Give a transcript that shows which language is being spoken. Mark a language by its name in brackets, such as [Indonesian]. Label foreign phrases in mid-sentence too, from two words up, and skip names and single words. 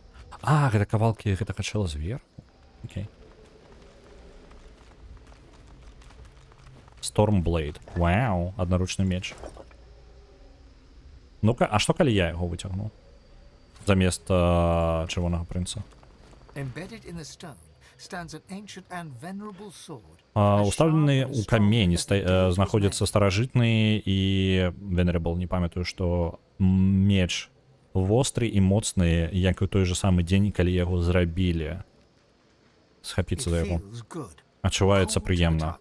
[Belarusian] Гэта кавалкі гэтага чэла звер. Окей. Stormblade. Вау, аднаручны меч. Ну-ка, а што калі я яго выцягну? Замест чырвонага прынца. [English] Embedded in the stone stands an ancient and venerable sword. [Belarusian] Уставлены у камені знаходзяцца старажытны і venerable, не памятаю, што меч востры і моцны, як у той же самы дзень, калі яго зрабілі. Схапіцца за яго. Адчуваецца прыемна.